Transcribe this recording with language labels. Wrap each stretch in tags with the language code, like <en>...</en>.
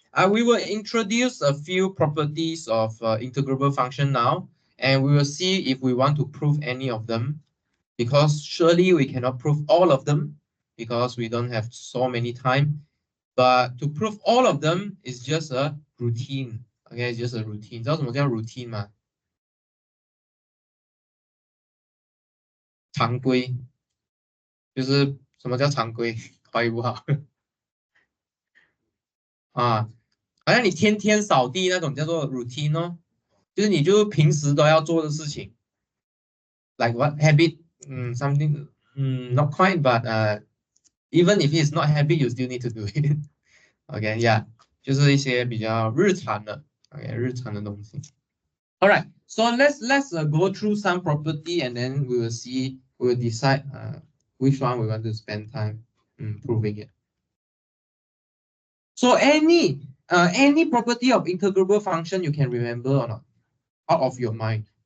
<en>We will introduce a few properties of integrable function now, and we will see if we want to prove any of them, because surely we cannot prove all of them because we don't have so many time. But to prove all of them is just a routine. Okay, it's just a routine.</en> <zh>知道什么叫 routine 吗？常规，就是什么叫常规？华语不好啊。好像你天天扫地那种叫做 routine 哦，就是你就平时都要做的事情。</zh> <en>Like what habit? Something, not quite, but even if it's not habit, you still need to do it.</en> <zh>Okay, yeah， 就是一些比较日常的 ，OK， 日常的东西。</zh> <en>All right, so let's go through some property, and then we will decide which one we want to spend time proving it. So any property of integrable function you can remember or not, out of your mind?</en>